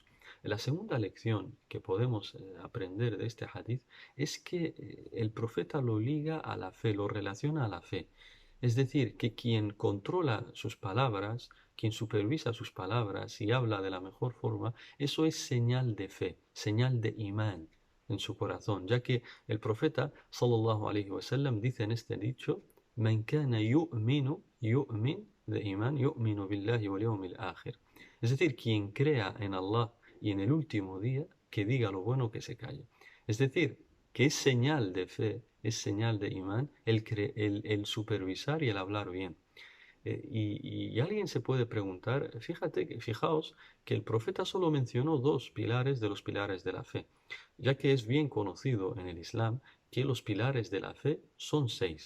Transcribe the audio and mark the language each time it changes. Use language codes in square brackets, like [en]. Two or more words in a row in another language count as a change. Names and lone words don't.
[es] La segunda lección que podemos aprender de este hadith es que el profeta lo liga a la fe, lo relaciona a la fe. Es decir, que quien controla sus palabras, quien supervisa sus palabras y habla de la mejor forma, eso es señal de fe, señal de imán en su corazón, ya que el profeta [ar] صلى الله عليه وسلم [es] dice en este dicho: [ar] "من كان يؤمن [es] de imán, [ar] يؤمن بالله واليوم الآخر". [es] Es decir, quien crea en Allah y en el último día, que diga lo bueno, que se calle. Es decir, que es señal de fe, es señal de imán el supervisar y el hablar bien. Y alguien se puede preguntar, fijaos que el profeta solo mencionó dos pilares de los pilares de la fe, ya que es bien conocido en el Islam que los pilares de la fe son seis.